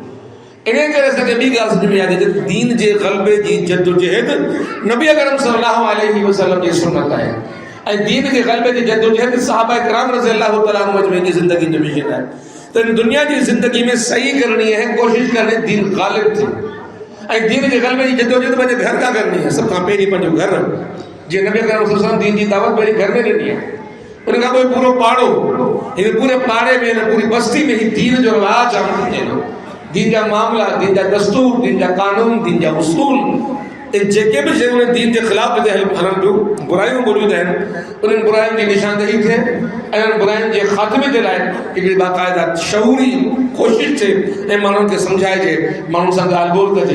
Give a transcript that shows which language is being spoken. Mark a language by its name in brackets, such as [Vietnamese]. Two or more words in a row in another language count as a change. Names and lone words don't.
[Sindhi] इन करे असांखे ॿी ॻाल्हि सम्झ में आहे त दीन जे ग़लबे जी जदोजहद नबी अकरम [Arabic] صلى الله عليه وسلم [Sindhi] जी सुन्नत आहे, ऐं दीन के ग़लबे जी जदोजहद सहाबा किराम [Arabic] رضي الله تعالى عنهم أجمعين [Sindhi] जी ज़िंदगी जो मिशन है। [Urdu] तो दुनिया की ज़िंदगी में सही करनी है, कोशिश करनी, [Sindhi] दीन ग़ालिब थी, ऐं दीन के ग़लबे जी जदोजहद पंहिंजे घर [Urdu] का करनी है, [Sindhi] सब खां पहिरीं पंहिंजो घर, जीअं नबी अकरम [Arabic] صلى الله عليه وسلم [Sindhi] दीन जी दावत पहिरीं घर में ॾिनी है, उन खां पोइ पूरो पाड़ो, हिन पूरे पाड़े में, हिन पूरी बस्ती में ही दीन जो रिवाज अमल थिए थो, दीन जा मामला, दीन जा दस्तूर, दीन जा कानून, दीन जा उसूल, जेके भी शयूं दीन के खिलाफ हलन पियूं, बुराइयूं मौजूद आहिनि, उन्हनि बुराइयुनि जी निशानदेही थिए, ऐं उन्हनि बुराइयुनि जे ख़ात्मे जे लाइ हिकिड़ी बाक़ाइदा शऊरी कोशिशि थिए, ऐं माण्हुनि खे सम्झाइजे, माण्हुनि सां ॻाल्हि ॿोल कजे।